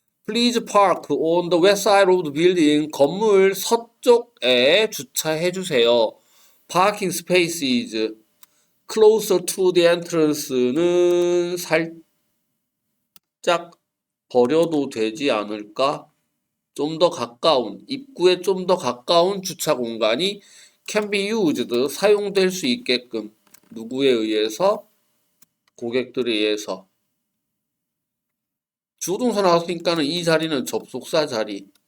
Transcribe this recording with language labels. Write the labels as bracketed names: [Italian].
[English] Please park on the west side of the building. [Korean] 건물 서쪽에 주차해 주세요. [English] Parking spaces closer to the entrance [Korean] 는 살짝 버려도 되지 않을까? 좀 더 가까운, 입구에 좀 더 가까운 주차 공간이 can be used, 사용될 수 있게끔. 누구에 의해서? 고객들에 의해서. 주동사 나왔으니까는 이 자리는 접속사 자리.